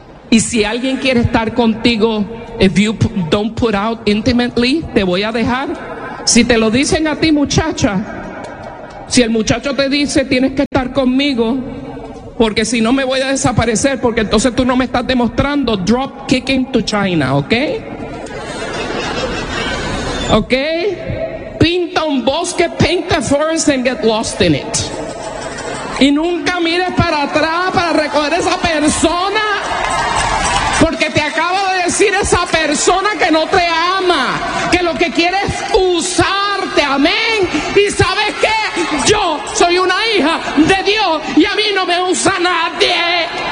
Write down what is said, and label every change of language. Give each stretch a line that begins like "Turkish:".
Spanish: Y si alguien quiere estar contigo,
English: if you don't put out intimately,
Spanish: te voy a dejar. Si te lo dicen a ti, muchacha, si el muchacho te dice, tienes que estar conmigo, porque si no me voy a desaparecer, porque entonces tú no me estás demostrando,
English: drop kicking to China,
Spanish: ¿ok? ¿Ok? Pinta un bosque,
English: paint a forest and get lost in it.
Spanish: Y nunca mires para atrás para recoger a esa persona, porque te acabo de decir esa persona que no te ama, que lo que quiere es usarte, amén. Y ¿sabes qué? Yo soy una hija de Dios y a mí no me usa nadie.